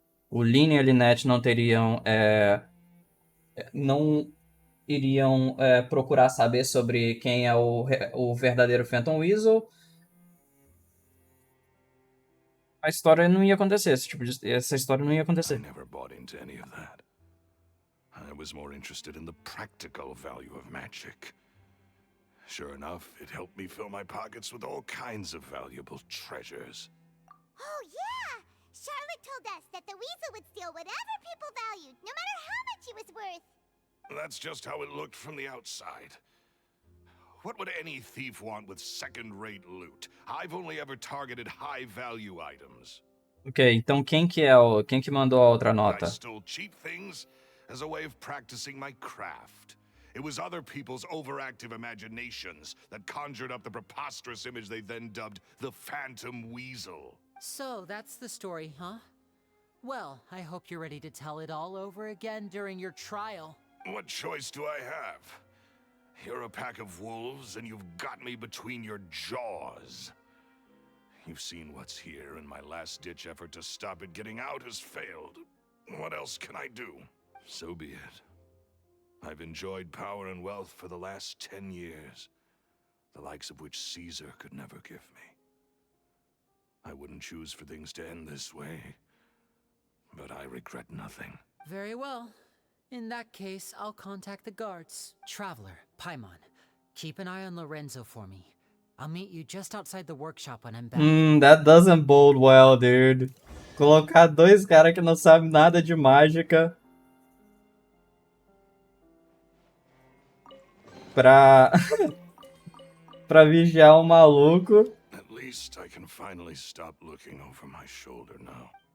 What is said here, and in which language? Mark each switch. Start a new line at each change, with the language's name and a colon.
Portuguese: O Lynn e a Lynette não teriam... não iriam procurar saber sobre quem é o verdadeiro Phantom Weasel. A história não ia acontecer. Essa história não ia acontecer.
English: I never bought into any of that. I was more interested in the practical value of magic. Sure enough, it helped me fill my pockets with all kinds of valuable treasures. Oh, yeah! Charlotte told us that the weasel would steal whatever people valued, no matter how much he was worth. That's just how it looked from the outside. What would any thief want with second-rate loot? I've only ever targeted high-value items.
Portuguese: Ok, então quem que mandou a outra nota?
English: I stole cheap things as a way of practicing my craft. It was other people's overactive imaginations that conjured up the preposterous image they then dubbed the Phantom Weasel. So, that's the story, huh? Well, I hope you're ready to tell it all over again during your trial. What choice do I have? You're a pack of wolves, and you've got me between your jaws. You've seen what's here, and my last-ditch effort to stop it getting out has failed. What else can I do? So be it. I've enjoyed power and wealth for the last 10 years, the likes of which Caesar could never give me. I wouldn't choose for things to end this way, but I regret nothing. Very well. In that case, I'll contact the guards. Traveler, Paimon, keep an eye on Lorenzo for me. I'll meet you just outside the workshop when I'm back. That doesn't bode well, dude.
Portuguese: Colocar dois caras que não sabem nada de mágica pra vigiar um maluco
English: At least I can finally stop looking over my shoulder now.